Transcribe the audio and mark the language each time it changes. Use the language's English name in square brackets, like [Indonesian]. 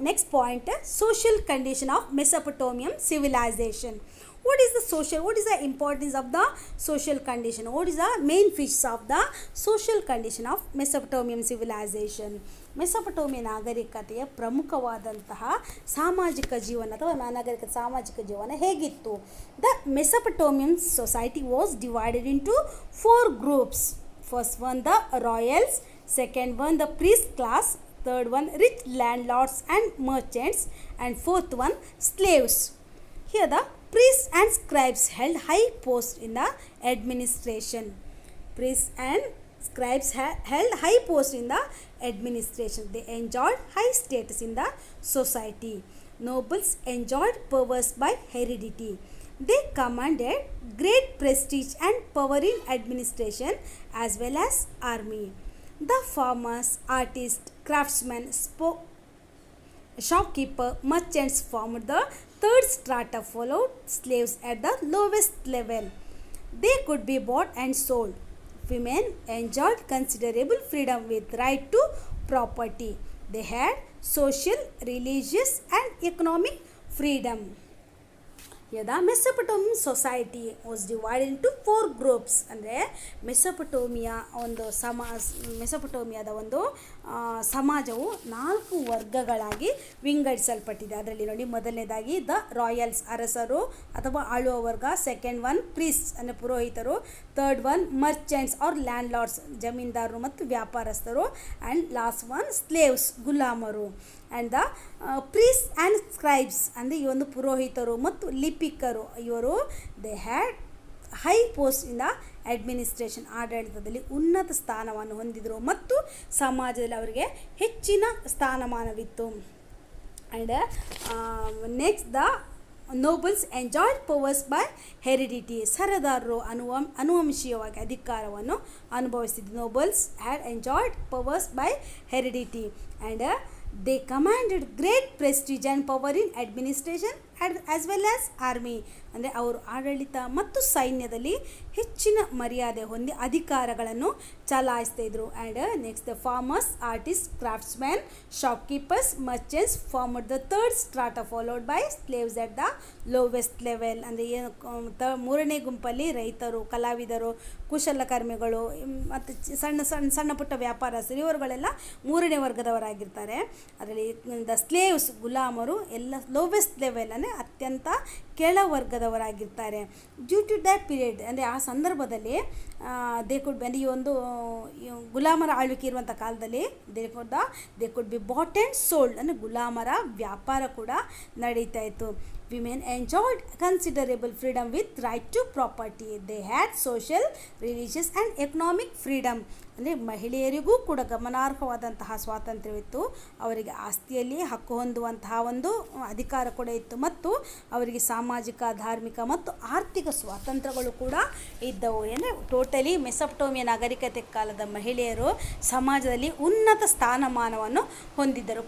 [English] Next point: social condition of Mesopotamian civilization. What is the social? What is the importance of the social condition? What is the main features of the social condition of Mesopotamian civilization? [Kannada] ಮೆಸೊಪಟೋಮಿಯ ನಾಗರಿಕತೆಯ ಪ್ರಮುಖವಾದಂತಹ ಸಾಮಾಜಿಕ ಜೀವನ ಅಥವಾ ನಾಗರಿಕ ಸಾಮಾಜಿಕ ಜೀವನ ಹೇಗಿತ್ತು? [English] The Mesopotamian society was divided into 4 groups. First one the royals, second one the priest class, third one rich landlords and merchants, and fourth one slaves. Here the priests and scribes held high posts in the administration. Priests and scribes held high posts in the administration. They enjoyed high status in the society. Nobles enjoyed powers by heredity. They commanded great prestige and power in administration as well as army. The farmers, artists, craftsmen, shopkeeper, merchants formed the third strata, followed slaves at the lowest level. They could be bought and sold. Women enjoyed considerable freedom with right to property. They had social, religious and economic freedom. Here the Mesopotamian society was divided into 4 groups. [Kannada] ಅಂದರೆ Mesopotamia ಒಂದು ಮೆಸೊಪಟೋಮಿಯಾದ ಒಂದು ಸಮಾಜವು 4 ವರ್ಗಗಳಾಗಿ ವಿಂಗಡಿಸಲ್ಪಟ್ಟಿದೆ. ಅದರಲ್ಲಿ ನೋಡಿ, ಮೊದಲನೇದಾಗಿ the Royals ಅರಸರು ಅಥವಾ ಆಳುವ ವರ್ಗ, [English] second one priests [Kannada] ಅಂದರೆ ಪುರೋಹಿತರು, [English] third one merchants are landlords [Kannada] ಜಮೀನ್ದಾರರು ಮತ್ತು ವ್ಯಾಪಾರಸ್ಥರು, and last one slaves ಗುಲಾಮರು. And the priest and scribes ಅಂದರೆ ಈ ಒಂದು ಪುರೋಹಿತರು ಮತ್ತು ಲಿಪಿಕರು, ಇವರು [English] they had high post in the administration, [Kannada] ಆಡಳಿತದಲ್ಲಿ ಉನ್ನತ ಸ್ಥಾನವನ್ನು ಹೊಂದಿದರು ಮತ್ತು ಸಮಾಜದಲ್ಲಿ ಅವರಿಗೆ ಹೆಚ್ಚಿನ ಸ್ಥಾನಮಾನವಿತ್ತು. [English] And next the nobles enjoyed powers by heredity. [Kannada] ಸರದಾರರು ಅನುವಂಶೀಯವಾಗಿ ಅಧಿಕಾರವನ್ನು ಅನುಭವಿಸಿದ್ರು. [English] Nobles had enjoyed powers by heredity and they commanded great prestige and power in administration as well as army. [Kannada] ಅಂದರೆ ಅವರು ಆಡಳಿತ ಮತ್ತು ಸೈನ್ಯದಲ್ಲಿ ಹೆಚ್ಚಿನ ಮರ್ಯಾದೆ ಹೊಂದಿ ಅಧಿಕಾರಗಳನ್ನು ಚಲಾಯಿಸ್ತಾ ಇದ್ರು. [English] And next the farmers, artist, craftsman, shopkeepers, merchants formed the third strata, followed by slaves at the lowest level. [Kannada] ಅಂದರೆ ಮೂರನೇ ಗುಂಪಲ್ಲಿ ರೈತರು, ಕಲಾವಿದರು, ಕುಶಲಕರ್ಮಿಗಳು ಮತ್ತು ಸಣ್ಣ ಪುಟ್ಟ ವ್ಯಾಪಾರಸ್ಥರು, ಇವರುಗಳೆಲ್ಲ ಮೂರನೇ ವರ್ಗದವರಾಗಿರ್ತಾರೆ. ಅದರಲ್ಲಿ ದ ಸ್ಲೇವ್ಸ್ ಗುಲಾಮರು ಎಲ್ಲ ಲೋವೆಸ್ಟ್ ಲೆವೆಲ್ ಅಂದರೆ ಅತ್ಯಂತ ಕೆಳವರ್ಗದವರಾಗಿರ್ತಾರೆ. [English] due to that period [Kannada] ಅಂದರೆ ಆ ಸಂದರ್ಭದಲ್ಲಿ ದೇ ಕುಡ್ ಈ ಒಂದು ಗುಲಾಮರ ಆಳ್ವಿಕೆ ಇರುವಂಥ ಕಾಲದಲ್ಲಿ [English] they could be bought and sold [Kannada] ಅಂದರೆ ಗುಲಾಮರ ವ್ಯಾಪಾರ ಕೂಡ ನಡೀತಾ ಇತ್ತು. [English] Women enjoyed considerable freedom with right to property. They had social, religious and economic freedom. [Kannada] ಅಂದರೆ ಮಹಿಳೆಯರಿಗೂ ಕೂಡ ಗಮನಾರ್ಹವಾದಂತಹ ಸ್ವಾತಂತ್ರ್ಯವಿತ್ತು. ಅವರಿಗೆ ಆಸ್ತಿಯಲ್ಲಿ ಹಕ್ಕು ಹೊಂದುವಂತಹ ಒಂದು ಅಧಿಕಾರ ಕೂಡ ಇತ್ತು ಮತ್ತು ಅವರಿಗೆ ಸಾಮಾಜಿಕ, ಧಾರ್ಮಿಕ ಮತ್ತು ಆರ್ಥಿಕ ಸ್ವಾತಂತ್ರ್ಯಗಳು ಕೂಡ ಇದ್ದವು. ಅಂದರೆ ಟೋಟಲಿ ಮೆಸೊಪಟೋಮಿಯ ನಾಗರಿಕತೆ ಕಾಲದ ಮಹಿಳೆಯರು ಸಮಾಜದಲ್ಲಿ ಉನ್ನತ ಸ್ಥಾನಮಾನವನ್ನು ಹೊಂದಿದ್ದರು.